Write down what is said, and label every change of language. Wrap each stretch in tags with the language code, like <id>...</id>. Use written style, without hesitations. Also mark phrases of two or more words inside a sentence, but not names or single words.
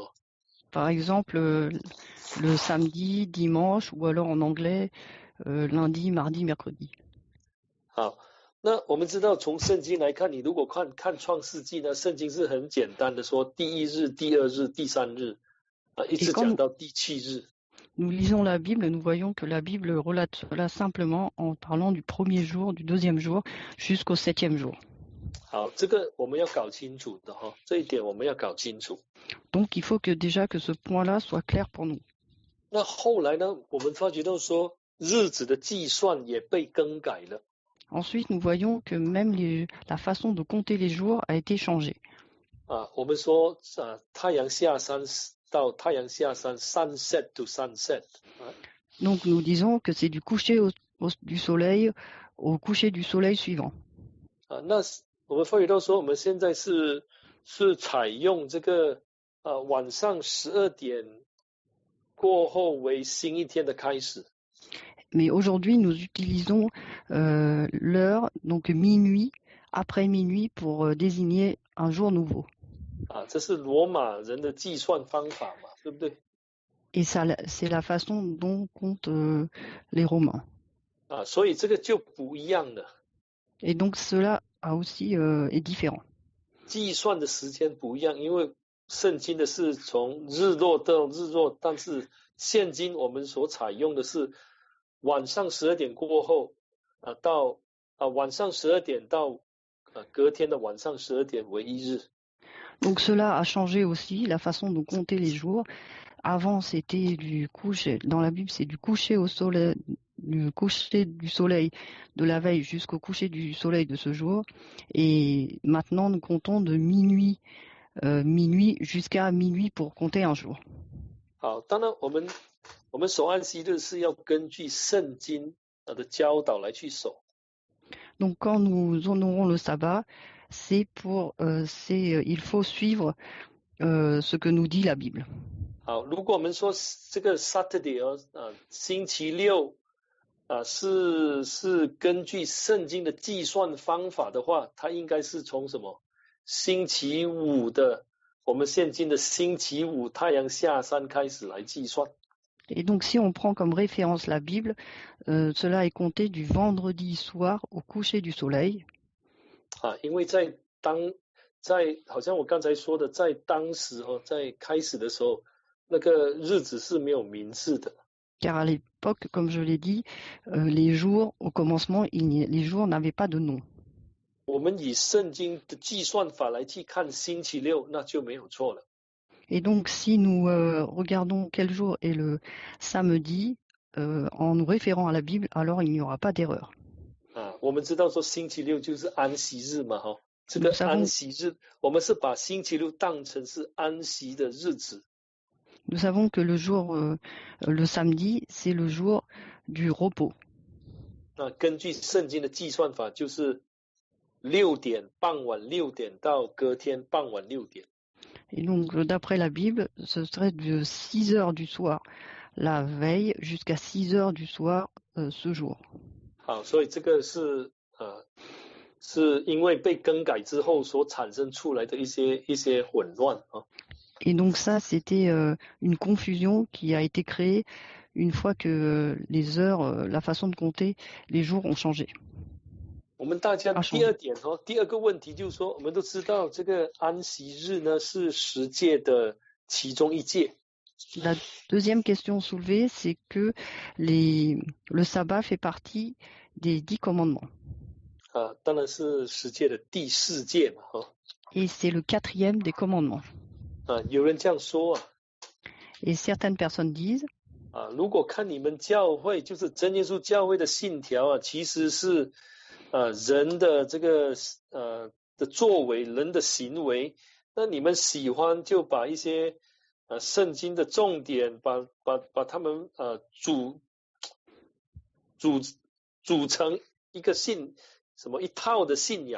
<fr>Par exemple, le samedi, dimanche, ou alors en anglais, lundi, mardi, mercredi.</fr> <zh>好，那我们知道从圣经来看，你如果看创世纪呢，圣经是很简单的说第1日、第2日、第3日，一直讲到第7日。</zh> <fr>Nous lisons la Bible, nous voyons que la Bible relate cela simplement en parlant du premier jour, du deuxième jour, jusqu'au 7e jour.</fr> <zh>好，这个我们要搞清楚的这一点我们要搞清楚。</zh> <fr>Donc il faut que déjà que ce point-là soit clair pour nous.</fr> <zh>那后来呢，我们发觉到说日子的计算也被更改了。</zh> <fr>Ensuite, nous voyons que même la façon de compter les jours a été changée.</fr> <zh>我们说太阳下山到太阳下山</zh> <en>sunset to sunset。</en> <fr>Donc nous disons que c'est du coucher du soleil au coucher du soleil suivant.</fr> <zh>那我们发觉到说我们现在是采用这个晚上12点过后为新一天的开始。</zh> <fr>Mais aujourd'hui, nous utilisons l'heure, donc minuit, après minuit, pour désigner un jour nouveau.</fr> <zh>这是罗马人的计算方法嘛，对不对？</zh> <fr>Et ça, c'est la façon dont comptent les Romains.</fr> <zh>所以这个就不一样了。</zh> <fr>Et donc cela aussi est différent.</fr> <zh>计算的时间不一样，因为圣经的是从日落到日落，但是现今我们所采用的是晚上12点过后到晚上12点到隔天的晚上12点为一日。</zh> <fr>Donc cela a changé aussi la façon de compter les jours. Avant, c'était du coucher. Dans la Bible, c'est du coucher au soleil, du coucher du soleil de la veille jusqu'au coucher du soleil de ce jour. Et maintenant, nous comptons de minuit jusqu'à minuit pour compter un jour.</fr> <zh>好，当然我们守安息日是要根据圣经的教导来去守。</zh> <fr>Donc quand nous honorons le sabbat, il faut suivre ce que nous dit la Bible.</fr> <zh>好，如果我们说这个 Saturday 星期六是根据圣经的计算方法的话，它应该是从什么星期五的我们现今的星期五太阳下山开始来计算。</zh> <fr>Et donc si on prend comme référence la Bible, cela est compté du vendredi soir au coucher du soleil.</fr> <zh>因为好像我刚才说的，在当时在开始的时候，那个日子是没有名字的。</zh> <fr>Car à l'époque, comme je l'ai dit, les jours, au commencement, les jours n'avaient pas de nom.</fr> <zh>我们以圣经的计算法来去看星期六，那就没有错了。</zh> <fr>Et donc, si nous regardons quel jour est le samedi, en nous référant à la Bible, alors il n'y aura pas d'erreur.</fr> <zh>我们知道说星期六就是安息日嘛，这个安息日，我们是把星期六当成是安息的日子。</zh> <fr>Nous savons que le samedi, c'est le jour du repos.</fr> <zh>根据圣经的计算法，就是傍晚6点到隔天傍晚6点。</zh> <fr>Et donc, d'après la Bible, ce serait de 6 heures du soir la veille jusqu'à 6 heures du soir ce jour.</fr> <zh>好，所以这个是因为被更改之后所产生出来的一些混乱。</zh> <fr>Et donc ça, c'était une confusion qui a été créée une fois que les heures, la façon de compter les jours ont changé.</fr> <zh>我们大家第二个问题就是说，我们都知道这个安息日呢是10诫的其中一诫。</zh> <fr>La deuxième question soulevée, c'est que le sabbat fait partie des 10 commandements.</fr> <zh>当然是10诫的第4诫嘛。</zh> <fr>Et c'est le 4e des commandements.</fr> <zh>有人这样说</zh> <fr>Et certaines personnes disent</fr> <zh>如果看你们教会，就是真耶稣教会的信条其实是人的这个的作为，人的行为，那你们喜欢就把一些圣经的重点，把他们组成一个一套的信仰。</zh>